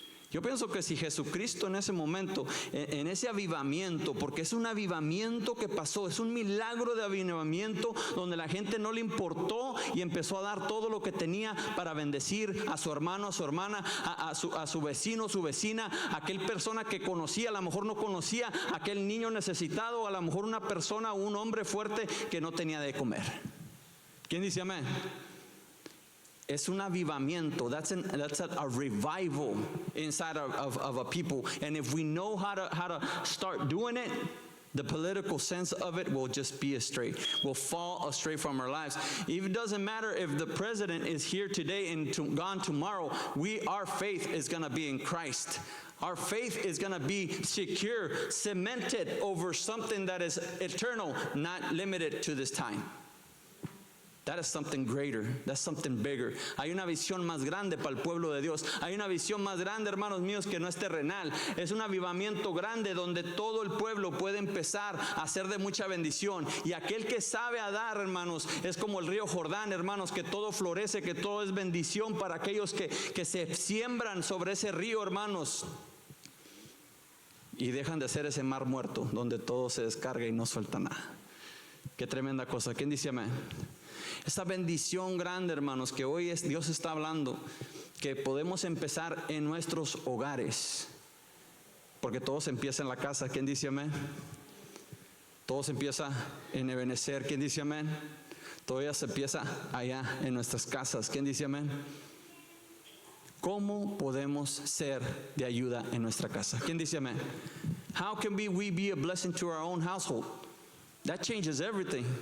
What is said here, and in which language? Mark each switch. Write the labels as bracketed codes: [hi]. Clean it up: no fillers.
[es] Yo pienso que si Jesucristo en ese momento, en ese avivamiento, porque es un avivamiento que pasó, es un milagro de avivamiento donde la gente no le importó y empezó a dar todo lo que tenía para bendecir a su hermano, a su hermana, a su vecino, su vecina, a aquel persona que conocía, a lo mejor no conocía, a aquel niño necesitado, a lo mejor una persona o un hombre fuerte que no tenía de comer. ¿Quién dice amén? Es un avivamiento. [en] That's a revival inside of a people. And if we know how to start doing it, the political sense of it will just be astray. Will fall astray from our lives. It doesn't matter if the president is here today and gone tomorrow. Our faith is going to be in Christ. Our faith is going to be secure, cemented over something that is eternal, not limited to this time. That is something greater. That's something bigger. [es] Hay una visión más grande para el pueblo de Dios. Hay una visión más grande, hermanos míos, que no es terrenal. Es un avivamiento grande donde todo el pueblo puede empezar a ser de mucha bendición. Y aquel que sabe a dar, hermanos, es como el río Jordán, hermanos, que todo florece, que todo es bendición para aquellos que se siembran sobre ese río, hermanos. Y dejan de ser ese mar muerto, donde todo se descarga y no suelta nada. Qué tremenda cosa. ¿Quién dice amén? Esta bendición grande, hermanos, que hoy Dios está hablando, que podemos empezar en nuestros hogares, porque todo se empieza en la casa. ¿Quién dice amén? Todo se empieza en Ebenezer. ¿Quién dice amén? Todo ya se empieza allá en nuestras casas. ¿Quién dice amén? ¿Cómo podemos ser de ayuda en nuestra casa? ¿Quién dice amén? [en] How can we be a blessing to our own household? That changes everything.